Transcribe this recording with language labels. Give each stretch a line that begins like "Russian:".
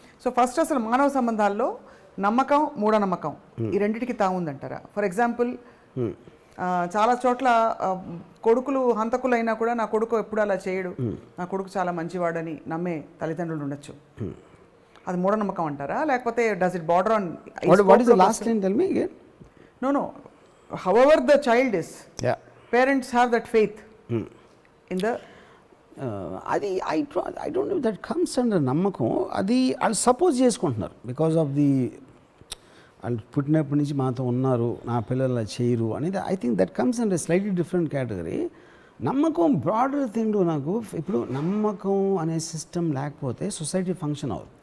Telugu: So first అసలు మానవ సంబంధాల్లో నమ్మకం మూఢనమ్మకం ఈ రెండింటికి తాముందంటారా? ఫర్ ఎగ్జాంపుల్ చాలా చోట్ల కొడుకులు హంతకులు అయినా కూడా నా కొడుకు ఎప్పుడు అలా చేయడు, నా కొడుకు చాలా మంచివాడని నమ్మే తల్లిదండ్రులు ఉండొచ్చు. అది మూఢనమ్మకం అంటారా, లేకపోతే
English: Does it border on last line tell me again? No however the child is, parents have that faith in the అది I don't know that comes under నమ్మకం.
Telugu: అది వాళ్ళు సపోజ్ చేసుకుంటున్నారు బికాస్ ఆఫ్ ది వాళ్ళు పుట్టినప్పటి నుంచి మాతో ఉన్నారు, నా పిల్లలు చేయరు అనేది.
English: I think that comes under slightly different category.
Telugu: నమ్మకం బ్రాడర్ థింగ్. నాకు ఇప్పుడు నమ్మకం అనే సిస్టమ్ లేకపోతే సొసైటీ ఫంక్షన్ అవ్వదు.